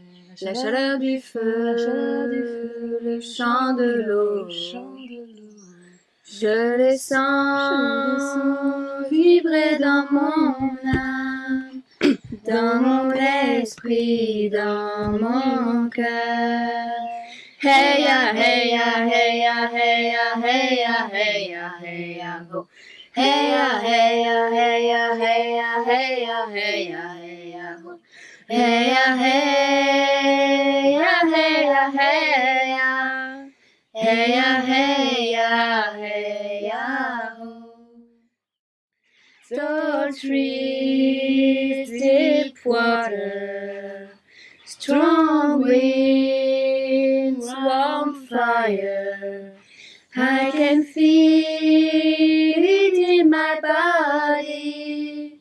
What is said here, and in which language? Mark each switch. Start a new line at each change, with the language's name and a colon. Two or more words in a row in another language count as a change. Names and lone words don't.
French: La chaleur du feu, le chant de l'eau, je les sens vibrer dans mon âme, dans mon esprit, dans mon cœur. Hey ya, hey ya, hey ya, hey ya, hey ya, hey ya, hey ya, ho. Hey ya, hey ya, hey ya, hey ya, hey ya, hey ya, hey ya, ho. Hey ya, hey ya, hey ya, hey ya. Hey ya, hey ya, hey ya, ho.
English: Tall trees, deep water, strong winds, warm fire. I can feel it in my body.